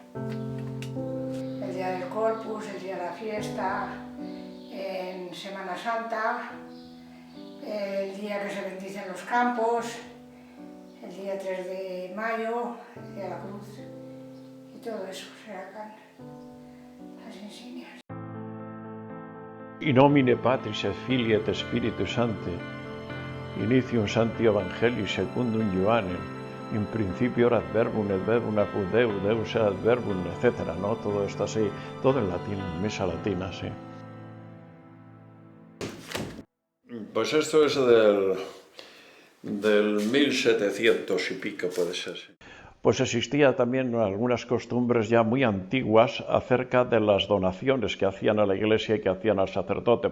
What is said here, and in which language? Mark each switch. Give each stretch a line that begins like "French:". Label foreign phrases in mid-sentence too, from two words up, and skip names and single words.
Spanish: El día del Corpus, el día de la fiesta, en Semana Santa, el día que se bendicen los campos, el día 3 de mayo, el día de la Cruz, y todo eso se sacan las insignias.
Latin: In nomine Patris et Filii et Spiritus Sancti, initium Sancti Evangelii secundum Ioannem, in principio erat verbum et verbum apud Deus, Deus erat verbum, etc.
Spanish: ¿no? Todo esto así, todo en latín, misa latina, sí. Pues esto es del 1700 y pico, puede ser. Sí. Pues existía también algunas costumbres ya muy antiguas acerca de las donaciones que hacían a la iglesia y que hacían al sacerdote.